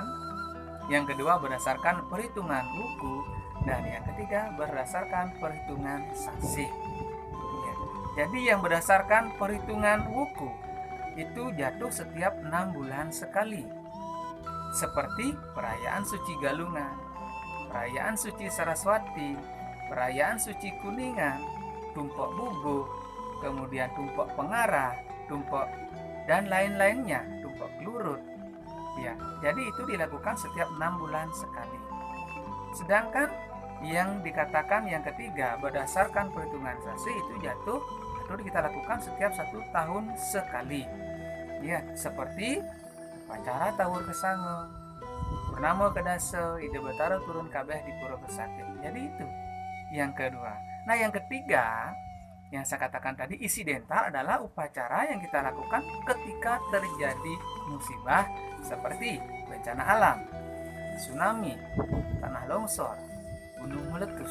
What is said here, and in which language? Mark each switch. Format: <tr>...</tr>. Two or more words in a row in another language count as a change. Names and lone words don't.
<id>Yang kedua, berdasarkan perhitungan wuku. Dan yang ketiga, berdasarkan perhitungan sasi. Ya. Jadi yang berdasarkan perhitungan wuku itu jatuh setiap 6 bulan sekali. Seperti perayaan suci Galungan, perayaan suci Saraswati, perayaan suci Kuningan, tumpok bubu, kemudian tumpok pengarah, tumpok dan lain-lainnya, tumpok kelurut. Ya, jadi itu dilakukan setiap 6 bulan sekali. Sedangkan yang dikatakan yang ketiga berdasarkan perhitungan sasi itu jatuh atau kita lakukan setiap 1 tahun sekali. Ya, seperti upacara Tawur Kesango, Purnama Kedasa, Ide Betara turun kabeh di Pura Besakeh. Jadi itu yang kedua. Nah, yang ketiga yang saya katakan tadi insidental adalah upacara yang kita lakukan ketika terjadi musibah seperti bencana alam, tsunami, tanah longsor, gunung meletus.</id>